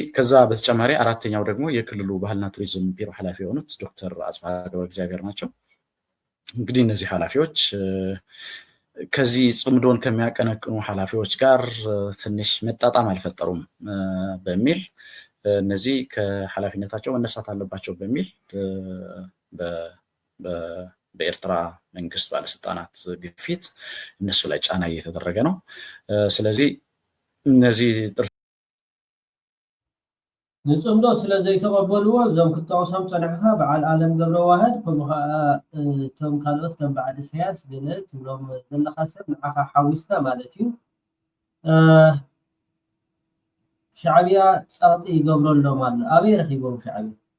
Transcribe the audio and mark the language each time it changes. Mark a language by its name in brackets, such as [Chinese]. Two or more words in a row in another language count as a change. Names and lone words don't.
[Amharic] ከዛ በተጨማሪ አራተኛው ደግሞ የክልሉ ባህልና ቱሪዝም ቢሮ ኃላፊ የሆኑት ዶክተር አጽብሃ ገብረ እግዚአብሔር ናቸው። እንግዲህ እነዚህ ኃላፊዎች ከዚህ ጽምዶን ከሚያቀነቅኑ ኃላፊዎች ጋር ትንሽ መጣጣም አልፈጠሩም በሚል እነዚህ ከኃላፊነታቸው መነሳት አለባቸው በሚል በኤርትራ መንግስት ባለስልጣናት ግፊት እነሱ ላይ ጫና እየተደረገ ነው። ስለዚህ እነዚህ [Tigrinya] ንጽምዶ ስለዘይተቀበልዎ እዞም ክተወሶም ፀኒሕካ በዓል ዓለም ገብረ ዋህድ ከምኡ ከዓ እቶም ካልኦት ከም በዓል ኢሳያስ ልዕል ትብሎም ዘለካ ሰብ ንዓኻ ሓዊስካ ማለት እዩ ሻዕብያ ፀቕጢ ይገብረሎም ኣሎ። ኣበይ ረኺቦም ሻዕብያ?